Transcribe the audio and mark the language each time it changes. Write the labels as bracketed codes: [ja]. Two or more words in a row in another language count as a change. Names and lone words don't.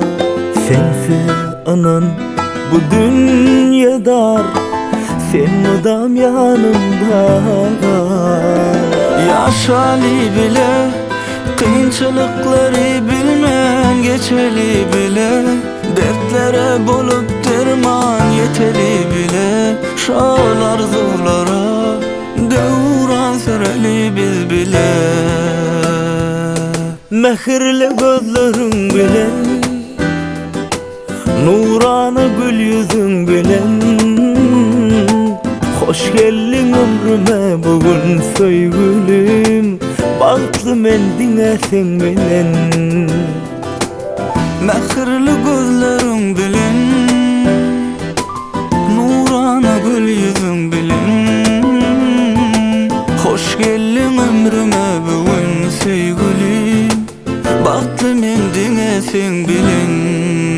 [tk] Sense anan bu dünyada, sen adam yanımda var. Yaşalı bile, kıyınçılıkları bilmen geçeli bile, dertlere bolup derman yeteli bile, şolar zorlara devran süreli biz bile. Mehirli gözlerin bilen, nurana gül yüzün bilen, [tr] hoş geldin ömrüme bugün sevgilim, [tk] baktlı mendine sen bilen. Mehirli gözlerin bilen, nurana gül yüzün bilen, [tr] hoş geldin ömrüme bugün sevgilim, [tk] baktlı mendine sen bilen.